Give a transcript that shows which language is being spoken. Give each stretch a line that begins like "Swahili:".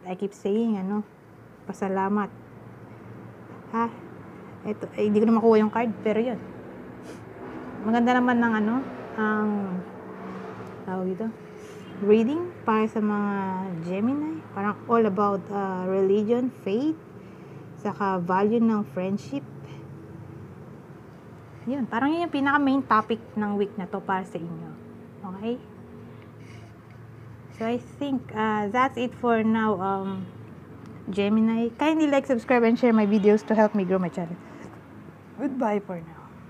English: I keep saying,
Filipino: pasalamat. Ha? Ito, hindi ko na makuha yung card, pero yun. Maganda naman ng ang tawag ito, reading para sa mga Gemini.
English: Parang all about religion, faith, saka value ng friendship.
Filipino: Yun, parang yun yung pinaka
English: main topic
Filipino: ng week na to para sa inyo.
English: Okay? So I think that's it for now, Gemini. Kindly like, subscribe, and share my videos to help me grow my channel. Goodbye for now.